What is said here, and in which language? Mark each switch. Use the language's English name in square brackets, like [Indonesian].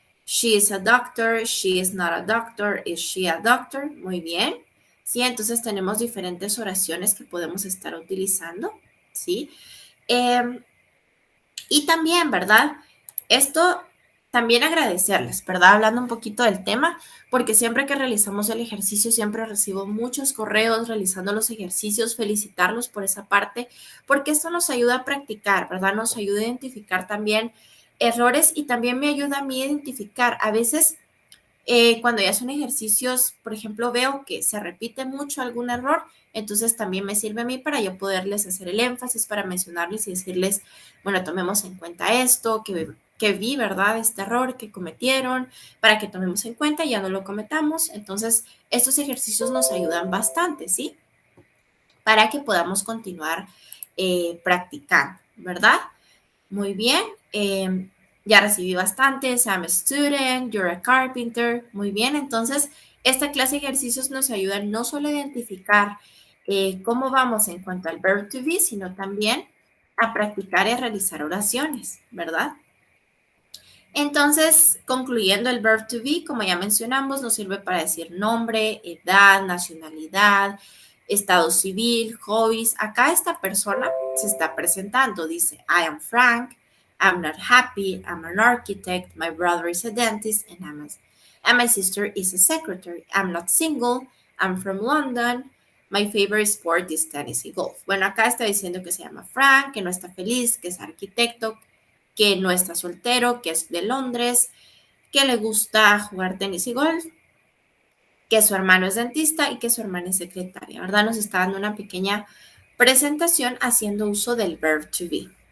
[English] She is a doctor, she is not a doctor, is she a doctor? [Spanish] Muy bien. Sí, entonces tenemos diferentes oraciones que podemos estar utilizando, ¿sí? Eh, y también, ¿verdad? Esto también agradecerles, ¿verdad? Hablando un poquito del tema, porque siempre que realizamos el ejercicio, siempre recibo muchos correos realizando los ejercicios, felicitarlos por esa parte, porque esto nos ayuda a practicar, ¿verdad? Nos ayuda a identificar también errores y también me ayuda a mí a identificar a veces cuando ya son ejercicios, por ejemplo, veo que se repite mucho algún error, entonces también me sirve a mí para yo poderles hacer el énfasis, para mencionarles y decirles, bueno, tomemos en cuenta esto, que vi, ¿verdad? Este error que cometieron, para que tomemos en cuenta y ya no lo cometamos. Entonces, estos ejercicios nos ayudan bastante, ¿sí? Para que podamos continuar practicando, ¿verdad? Muy bien. Ya recibí bastantes. [English] I'm a student, you're a carpenter. [Spanish] Muy bien. Entonces, esta clase de ejercicios nos ayuda no solo a identificar cómo vamos en cuanto al verb to be, sino también a practicar y a realizar oraciones, ¿verdad? Entonces, concluyendo el verb to be, como ya mencionamos, nos sirve para decir nombre, edad, nacionalidad, estado civil, hobbies. Acá esta persona se está presentando, dice, [English] I am Frank, I'm not happy, I'm an architect, my brother is a dentist, and my sister is a secretary. I'm not single, I'm from London, my favorite sport is tennis y golf. [Spanish] Bueno, acá está diciendo que se llama Frank, que no está feliz, que es arquitecto, que no está soltero, que es de Londres, que le gusta jugar tenis y golf, que su hermano es dentista y que su hermana es secretaria, ¿verdad? Nos está dando una pequeña presentación haciendo uso del verb to be.